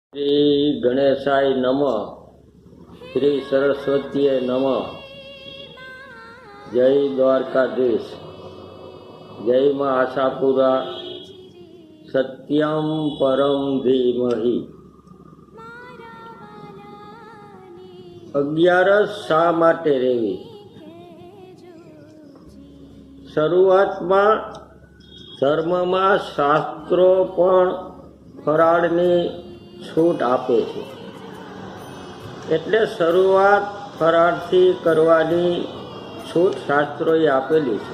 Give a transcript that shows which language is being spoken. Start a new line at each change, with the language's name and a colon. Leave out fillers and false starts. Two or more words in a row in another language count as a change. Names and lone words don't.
Sanskrit: श्री गणेशाय नमः। श्री सरस्वतीये नमः। जय द्वारकाधीश। जय मां आशापुरा। सत्यम परम धीमहि।
Gujarati: 11 શા માટે રહેવી? શરૂઆતમાં ધર્મમાં શાસ્ત્રો પણ ફરાળની છૂટ આપે છે, એટલે શરૂઆત ફરાળથી કરવાની છૂટ શાસ્ત્રોએ આપેલી છે.